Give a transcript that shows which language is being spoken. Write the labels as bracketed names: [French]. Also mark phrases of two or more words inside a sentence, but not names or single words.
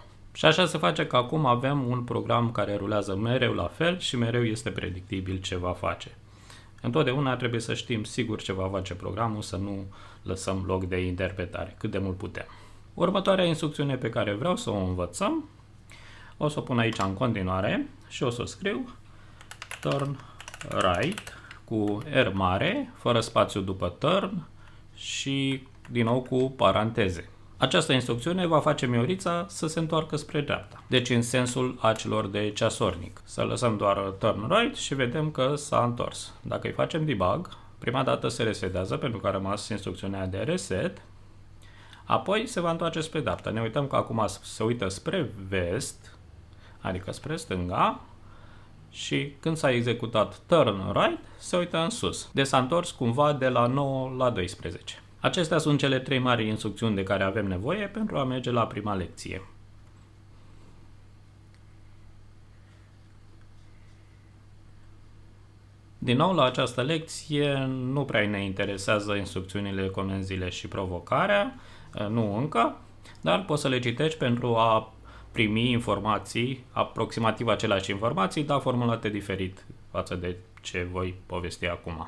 [Romanian] Și așa se face că acum avem un program care rulează mereu la fel și mereu este predictibil ce va face. Întotdeauna trebuie să știm sigur ce va face programul, să nu lăsăm loc de interpretare, cât de mult putem. Următoarea instrucțiune pe care vreau să o învățăm, o să o pun aici în continuare și o să o scriu [English] turn right [Romanian] cu R mare, fără spațiu după turn și din nou cu paranteze. Această instrucțiune va face Miorița să se întoarcă spre dreapta, deci în sensul acelor de ceasornic. Să lăsăm doar [English] turn right [Romanian] și vedem că s-a întors. Dacă îi facem debug, prima dată se resetează pentru că a rămas instrucțiunea de reset, apoi se va întoarce spre dreapta. Ne uităm că acum se uită spre vest, adică spre stânga, și când s-a executat [English] turn right, [Romanian] se uită în sus. Deci s-a întors cumva de la 9 la 12. Acestea sunt cele trei mari instrucțiuni de care avem nevoie pentru a merge la prima lecție. Din nou, la această lecție nu prea ne interesează instrucțiunile, comenzile și provocarea, nu încă, dar poți să le citești pentru a primi informații, aproximativ aceleași informații, dar formulate diferit față de ce voi povesti acum.